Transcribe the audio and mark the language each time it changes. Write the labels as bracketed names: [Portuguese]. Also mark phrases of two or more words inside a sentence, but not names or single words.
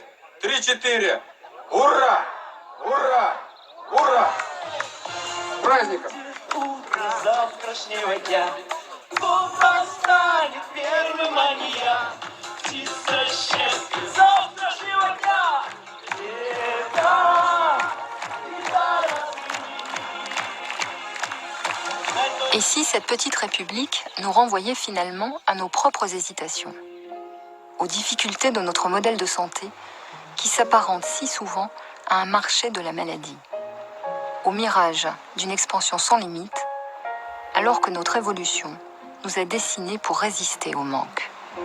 [Russian] 3-4. Ура! Ура! Ура! С праздником! Утро завтрашнего дня снова станет первым мания. Птица счастья завтрашнего дня. [French] Et si cette petite république nous renvoyait finalement à nos propres hésitations, aux difficultés de notre modèle de santé qui s'apparente si souvent à un marché de la maladie, au mirage d'une expansion sans limite, alors que notre évolution nous est destinée pour résister au manque.